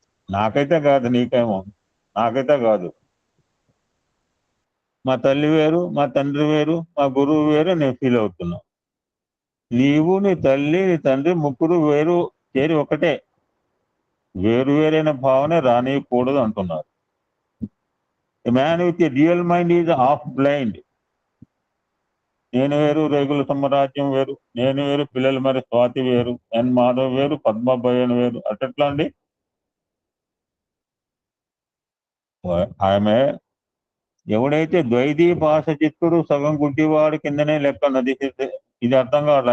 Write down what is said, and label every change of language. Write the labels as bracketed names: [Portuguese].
[Telugu] నాకైతే కాదు, నీకేమో, నాకైతే కాదు. మా తల్లి వేరు, మా తండ్రి వేరు, మా గురువు వేరు నేను ఫీల్ అవుతున్నా. నీవు, నీ తల్లి, నీ తండ్రి ముగ్గురు వేరు చేరి ఒకటే, వేరు వేరైన భావన రానియకూడదు అంటున్నారు. [English] A man with a dual mind is half blind. [Telugu] నేను వేరు, రేగుల సామ్రాజ్యం వేరు, నేను వేరు, పిల్లలు మరి స్వాతి వేరు, ఎన్ మాధవ్ వేరు, పద్మభయన్ వేరు, అట్లా అండి. ఆమె ఎవడైతే ద్వైతీ భాష చిత్తుడు సగం గుడ్డివాడు కిందనే లెక్క అన్నది. ఇది అర్థం కావాలి.